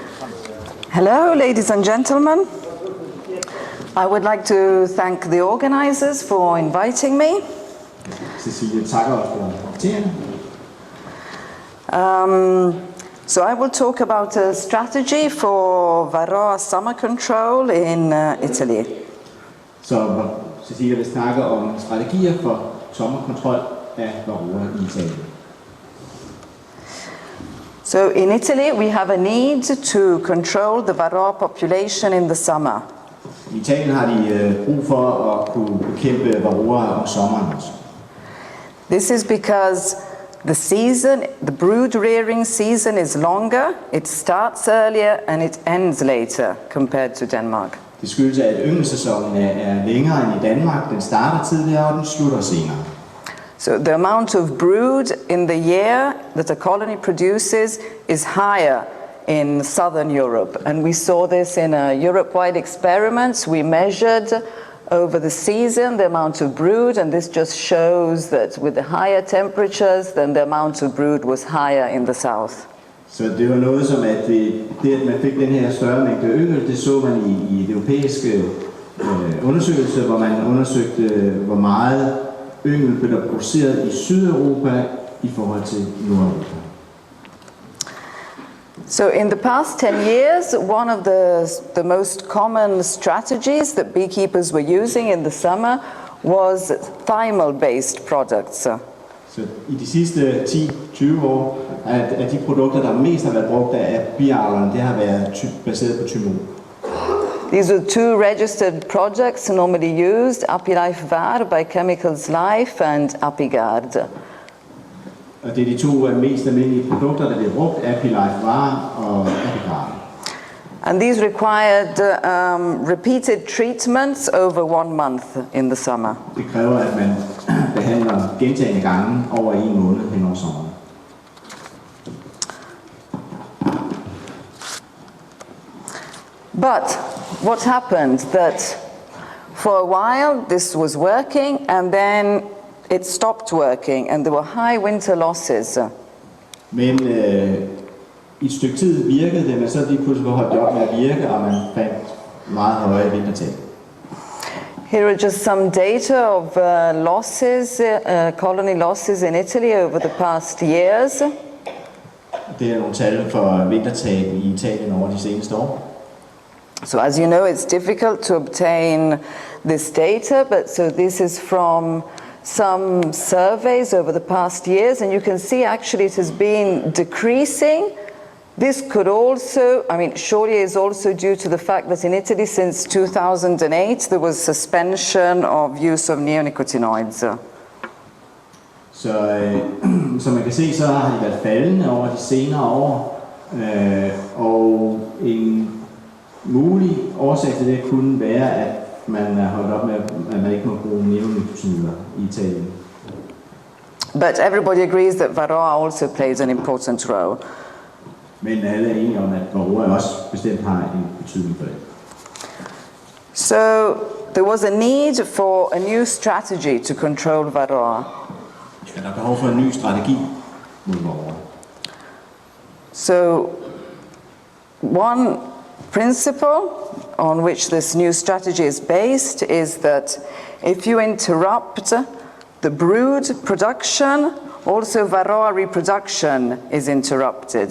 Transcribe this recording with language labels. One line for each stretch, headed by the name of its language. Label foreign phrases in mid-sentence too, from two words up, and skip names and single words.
English: Hello, ladies and gentlemen. I would like to thank the organizers for inviting me.
Danish: Cecilie takker os for inviteringen.
English: So I will talk about a strategy for Varroa summer control in Italy.
Danish: Så Cecilie vil snakke om strategier for sommerkontrol af varroa i Italien.
English: So in Italy we have a need to control the Varroa population in the summer.
Danish: I Italien har de brug for at kunne bekæmpe varroa om sommeren også.
English: This is because the brood rearing season is longer, it starts earlier and it ends later compared to Denmark.
Danish: Det skyldes, at ynglesæsonen er længere end i Danmark. Den starter tidligere, og den slutter senere.
English: So the amount of brood in the year that a colony produces is higher in southern Europe. And we saw this in a Europe-wide experiment. We measured over the season the amount of brood, and this just shows that with the higher temperatures, then the amount of brood was higher in the south.
Danish: Så det var noget som, at at man fik den her større mængde yngel, det så man i det europæiske undersøgelse, hvor man undersøgte, hvor meget yngel blev der produceret i Sydeuropa i forhold til Nordeuropa.
English: So in the past 10 years, one of the most common strategies that beekeepers were using in the summer was thymal-based products.
Danish: Så i de sidste 10-20 år, at de produkter, der mest har været brugt af biavlerne, det har været baseret på thymol.
English: These are two registered projects normally used, Apilife Var by Chemicals Life and Apigard.
Danish: Og det er de to mest almindelige produkter, der bliver brugt, Apilife Var og Apigard.
English: And these required repeated treatments over 1 month in the summer.
Danish: Det kræver, at man behandler gentagne gange over 1 måned hen over sommeren.
English: But what happened that for a while this was working and then it stopped working and there were high winter losses.
Danish: Men i et stykke tid virkede det, men så lige pludselig holdt det op med at virke, og man fandt meget høje vintertab.
English: Here are just some data of losses, colony losses in Italy over the past years.
Danish: Det er nogle tal for vintertab i Italien over de seneste år.
English: So as you know, it's difficult to obtain this data, but so this is from some surveys over the past years, and you can see actually it has been decreasing. This could also, surely is also due to the fact that in Italy since 2008 there was suspension of use of neonicotinoids.
Danish: Så som man kan se, så har de været faldende over de senere år, og en mulig årsag til det kunne være, at man er holdt op med, at man ikke må bruge neonicotinoider i Italien.
English: But everybody agrees that Varroa also plays an important role.
Danish: Men alle er enige om, at varroa også bestemt har en betydning for det.
English: So there was a need for a new strategy to control Varroa.
Danish: Ja, der er behov for en ny strategi mod varroa.
English: So one principle on which this new strategy is based is that if you interrupt the brood production, also Varroa reproduction is interrupted.